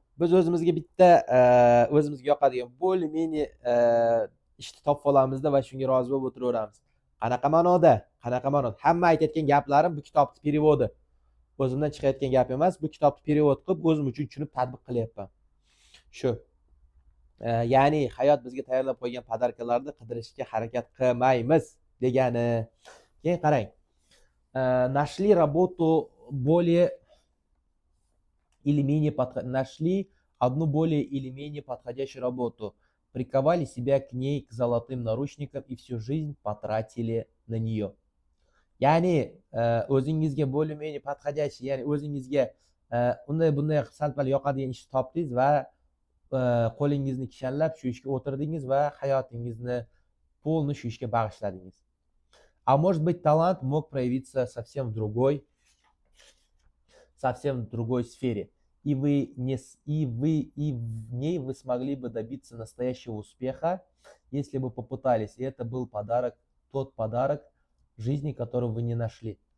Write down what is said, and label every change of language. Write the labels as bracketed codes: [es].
[uz] Biz o'zimizga bitta o'zimizga yoqadigan более-менее ishni topib olamizda va shunga rozi bo'lib o'tiraveramiz. Qanaqa ma'noda? Qanaqa ma'noda? Hamma aytayotgan gaplarim bu kitobning perevodi. O'zimdan chiqayotgan gap emas, bu kitobni perevod qilib o'zim uchun tushunib tatbiq qilyapman. Shu. Ya'ni hayot bizga tayyorlab qo'ygan podarkalarni qidirishga harakat qilmaymiz degani. Keyin qarang. [ru] Нашли работу более или менее нашли одну более или менее подходящую работу, приковали себя к ней к золотым наручникам и всю жизнь потратили на нее. [uz] Ya'ni o'zingizga [ru] более-менее подходящий, [uz] ya'ni o'zingizga unday bunday sal-pal yoqadigan ishni topdingiz va qo'lingizni kishanlab shu ishga o'tirdingiz va hayotingizni полный shu ishga bag'ishladingiz. [ru] А может быть, талант мог проявиться совсем в другой сфере. И в ней вы смогли бы добиться настоящего успеха, если бы попытались. И это был подарок, тот подарок жизни, который вы не нашли.